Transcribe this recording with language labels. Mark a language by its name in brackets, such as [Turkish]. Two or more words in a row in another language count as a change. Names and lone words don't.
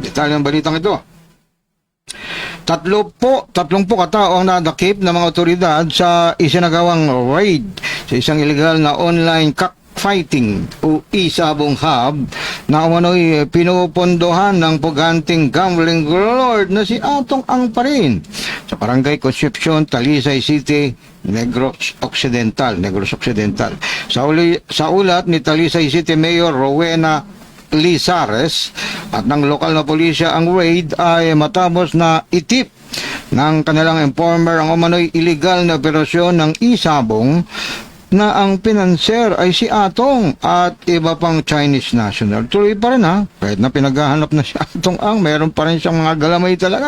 [Filipino] Detalye ng balitang ito. 30 katao ang nadakip ng mga otoridad sa isinagawang raid sa isang illegal na [English] online cockfighting [Filipino] o isabong hub na umano'y pinupondohan ng puganting [English] gambling lord [Filipino] na si Atong Ang pa rin sa Barangay Concepcion, Talisay City, Negros Occidental. Sa ulat ni Talisay City Mayor Rowena Lizares at ng lokal na pulisya, ang raid ay matapos na itip ng kanilang informer ang umano'y illegal na operasyon ng isabong na ang pinanser ay si Atong at iba pang [English] Chinese national. [Filipino] Tuloy pa rin kahit na pinaghahanap na si Atong Ang, meron pa rin siyang mga galamay talaga.